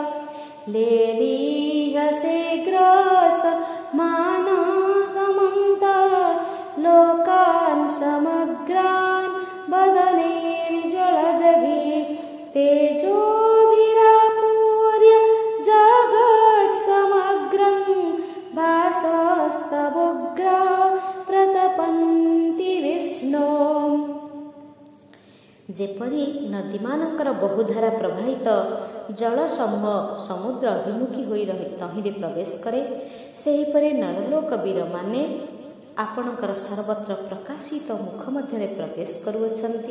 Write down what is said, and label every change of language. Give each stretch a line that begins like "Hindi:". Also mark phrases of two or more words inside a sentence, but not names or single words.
Sanskrit: लेलीयसे ग्रास मानसमन्ता, लोकान् समग्रान् वदनैर्ज्वलद्भिः, तेजोभिरापूर्य जगत्समग्रं, भासस्तवोग्रा प्रतपन्ति विष्णु।
Odia: ଯେପରି ନଦୀମାନଙ୍କର ବହୁଧାରା ପ୍ରବାହିତ ଜଳ ସମୂହ ସମୁଦ୍ର ଅଭିମୁଖୀ ହୋଇ ତହିଁରେ ପ୍ରବେଶ କରେ, ସେହିପରି ନରଲୋକ ବୀରମାନେ ଆପଣଙ୍କର ସର୍ବତ୍ର ପ୍ରକାଶିତ ମୁଖ ମଧ୍ୟରେ ପ୍ରବେଶ କରୁଅଛନ୍ତି।